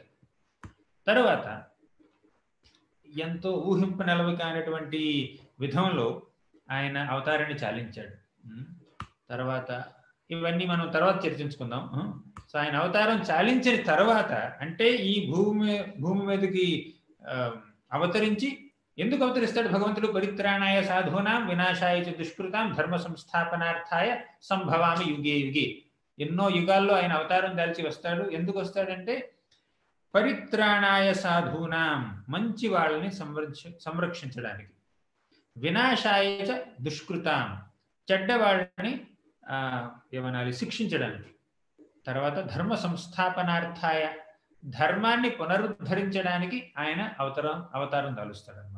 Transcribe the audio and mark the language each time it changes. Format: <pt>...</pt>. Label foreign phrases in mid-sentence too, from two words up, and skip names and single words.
<te>తర్వాత ఎంతో ఊహింపనలవి కానటువంటి విధంలో ఆయన అవతారాన్ని చాలించాడు. తర్వాత ఇవన్నీ మనం తర్వాత చర్చించుకుందాం. సో ఆయన అవతారం చాలించిన తర్వాత, అంటే ఈ భూమి మీదకి అవతరించి ఎందుకు అవతరిస్తాడు భగవంతుడు?</te> <sa>పరిత్రాణాయ సాధూనాం వినాశాయ చ దుష్కృతాం ధర్మ సంస్థాపనార్థాయ సంభవామి యుగే యుగే.</sa> <te>ఎన్నో యుగాల్లో ఆయన అవతారం దాల్చి వస్తాడు. ఎందుకు వస్తాడంటే,</te> <sa>పరిత్రాణాయ సాధూనాం,</sa> <te>మంచి వాళ్ళని సంరక్షించడానికి,</te> <sa>వినాశాయ చ దుష్కృతాం,</sa> <te>చెడ్డ వాళ్ళని ఏమనాలి, శిక్షించడానికి, తర్వాత</te> <sa>ధర్మ సంస్థాపనార్థాయ,</sa> <te>ధర్మాన్ని పునరుద్ధరించడానికి ఆయన అవతారం దాలుస్తాడు అనమాట.</te>